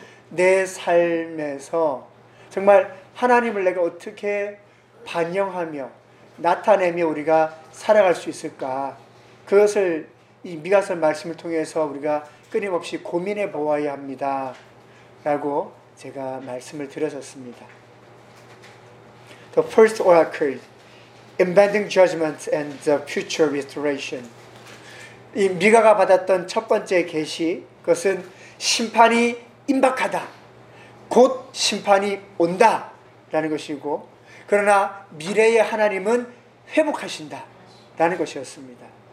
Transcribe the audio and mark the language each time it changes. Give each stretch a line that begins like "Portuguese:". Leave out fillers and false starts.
Korean: 내 삶에서 정말 하나님을 내가 어떻게 반영하며 나타내며 우리가 살아갈 수 있을까, 그것을 이 미가서 말씀을 통해서 우리가 끊임없이 고민해 보아야 합니다 라고 제가 말씀을 드렸었습니다.
English: The first oracle, impending judgment and the future restoration.
Korean: 이 미가가 받았던 첫 번째 계시, 그것은 심판이 임박하다, 곧 심판이 온다 라는 것이고, 그러나 미래의 하나님은 회복하신다 라는 것이었습니다.